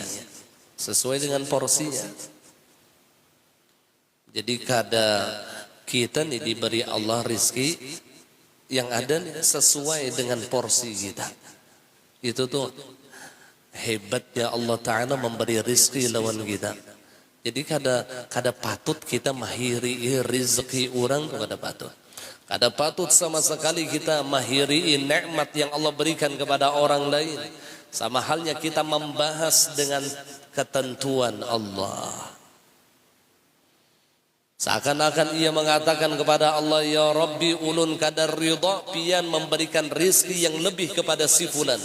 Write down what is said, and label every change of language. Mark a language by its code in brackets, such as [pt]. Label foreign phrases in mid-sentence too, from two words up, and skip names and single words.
[bjn] Sesuai dengan porsinya. Jadi kada kita nih diberi Allah rizki yang ada sesuai dengan porsi kita. Itu tuh hebatnya Allah Ta'ala memberi rizki lawan kita. Jadi kada patut kita mahiri rizki orang, kada patut. Kada patut sama sekali kita mahiri nikmat yang Allah berikan kepada orang lain. [id] Sama halnya kita membahas dengan ketentuan Allah. [bjn] Seakan-akan ia mengatakan kepada Allah, [ar] يا ربي [bjn] ulun kadar ridha pian memberikan rizki yang lebih kepada si fulan.